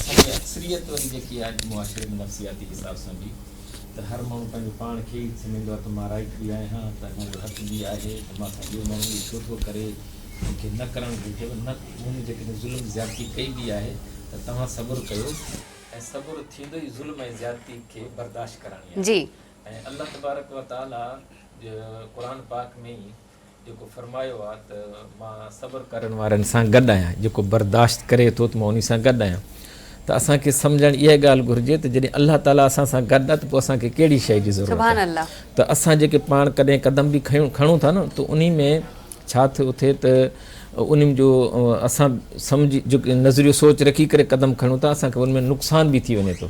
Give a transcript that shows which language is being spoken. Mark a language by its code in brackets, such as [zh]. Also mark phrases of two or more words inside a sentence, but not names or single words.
[sd] असांजी अक्सरियत वरी जेकी आहे मुआशरे में नफ़्सियाती हिसाब सां बि त हर माण्हू पंहिंजो पाण खे ई सम्झंदो आहे त मां राइट बि आहियां, त मुंहिंजो हक़ बि आहे, त मां ॿियो माण्हू बि छो थो करे, मूंखे न करणु घुरिजे, न मूं जेकॾहिं ज़ुल्म ज़्यादती कई बि आहे त तव्हां सब्र कयो, ऐं सब्र थींदो ई ज़ुल्म ऐं ज़्यादती खे बर्दाश्त करणी आहे। जी, ऐं [ar] الله تبارك وتعالى [sd] क़ुरान पाक में ई जेको फरमायो आहे त मां सब्र करण वारनि सां गॾु आहियां, जेको बर्दाश्त करे थो त मां उन सां गॾु आहियां। त असांखे सम्झणु इहा ॻाल्हि घुरिजे त जॾहिं [ar] الله تعالى [sd] असां सां गॾु आहे त पोइ असांखे कहिड़ी शइ जी ज़रूरत आहे। त असां जेके पाण कॾहिं क़दम बि खणूं था न, त उन में छा थो थिए त उन जो असां सम्झी जेको नज़रियो सोच रखी करे क़दम खणूं था, असांखे उन में नुक़सान बि थी वञे थो।